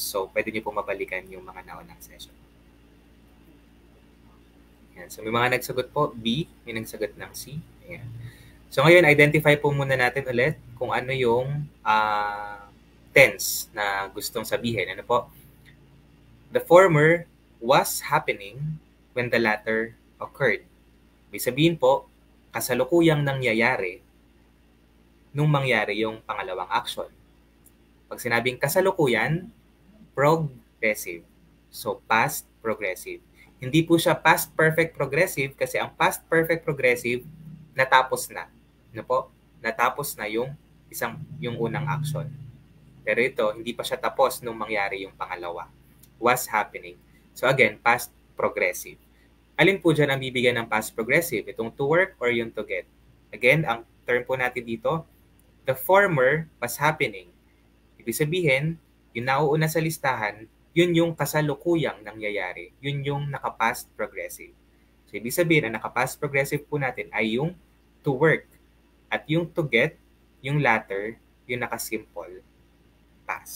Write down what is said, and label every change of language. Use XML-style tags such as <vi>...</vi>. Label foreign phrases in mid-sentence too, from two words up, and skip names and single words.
<tl>So, pwede niyo po mabalikan yung mga naunang session. Ayan. So, may mga nagsagot po. B, may nagsagot ng C. Ayan. So, ngayon, identify po muna natin ulit kung ano yung tense na gustong sabihin. Ano po?</tl> <en>The former was happening when the latter occurred.</en> <tl>May sabihin po, kasalukuyang nangyayari nung mangyari yung pangalawang action. Pag sinabing kasalukuyan, progressive. So,</tl> <en>past progressive.</en> <tl>Hindi po siya</tl> <en>past perfect progressive</en> <tl>kasi ang</tl> <en>past perfect progressive</en> <tl>natapos na. Ano po? Natapos na yung yung unang action. Pero ito, hindi pa siya tapos nung mangyari yung pangalawa.</tl> <en>Was happening. So again, past progressive.</en> <tl>Alin po dyan ang bibigyan ng</tl> <en>past progressive?</en> <tl>Itong</tl> <en>to work</en> <tl>or yung</tl> <en>to get? Again,</en> <tl>ang term po natin dito,</tl> <en>the former was happening.</en> <tl>Ibig sabihin, yung nauuna sa listahan, yun yung kasalukuyang nangyayari. Yun yung naka-</tl> <en>past progressive.</en> <tl>So, ibig sabihin, ang naka-</tl> <en>past progressive</en> <tl>po natin ay yung</tl> <en>to work.</en> <tl>At yung</tl> <en>to get,</en> <tl>yung latter, yung naka-</tl> <en>simple past.</en>